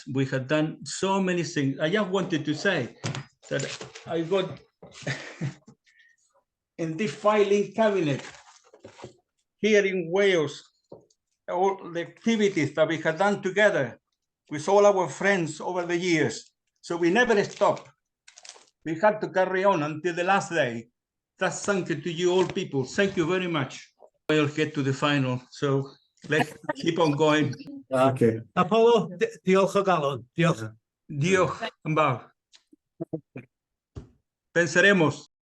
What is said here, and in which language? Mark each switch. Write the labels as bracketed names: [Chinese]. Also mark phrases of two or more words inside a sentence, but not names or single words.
[English] We have done so many things. I just wanted to say that I got in this filing cabinet here in Wales, all the activities that we have done together with all our friends over the years. So we never stopped. We had to carry on until the last day. That's thank you to you all people. Thank you very much. We'll get to the final. So let's keep on going. Okay. Apolo, [Welsh] diolch o galon. Diolch. Diolch yn fawr. [Spanish] Pensaremos.